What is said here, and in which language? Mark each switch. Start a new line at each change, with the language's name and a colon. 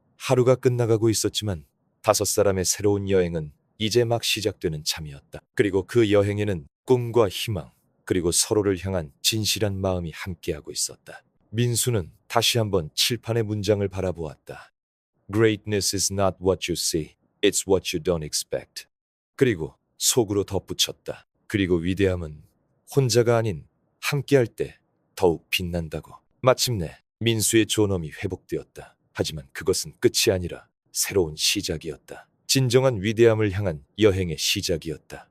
Korean: 하루가 끝나가고 있었지만 5사람의 새로운 여행은 이제 막 시작되는 참이었다. 그리고 그 여행에는 꿈과 희망, 그리고 서로를 향한 진실한 마음이 함께하고 있었다. 민수는 다시 한번 칠판의 문장을 바라보았다.
English: Greatness is not what you see, it's what you don't expect.
Korean: 그리고 속으로 덧붙였다. 그리고 위대함은 혼자가 아닌 함께할 때 더욱 빛난다고. 마침내 민수의 존엄이 회복되었다. 하지만 그것은 끝이 아니라 새로운 시작이었다. 진정한 위대함을 향한 여행의 시작이었다.